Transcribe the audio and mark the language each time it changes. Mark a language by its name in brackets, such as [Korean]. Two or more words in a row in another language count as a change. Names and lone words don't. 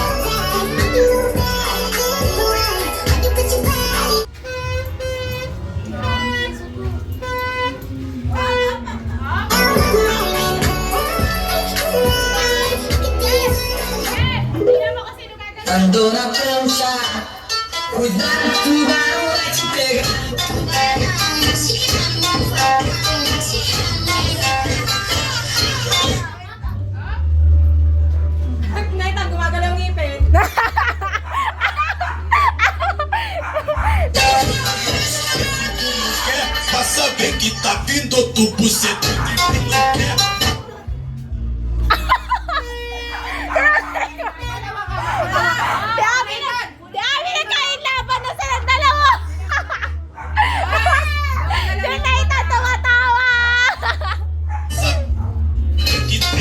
[Filipino] mo kung sino gagawin. [Portuguese] Ando na prancha, cuidado que o tubarão vai te pegar. [Filipino] Naitang gumagalaw ngipin. [Portuguese] quer, pra saber que tá dentro do bucetão. Se tu não quer, [Filipino] Dami na kain laban na silang dalawa. Yung Nathan tumatawa. [Portuguese] que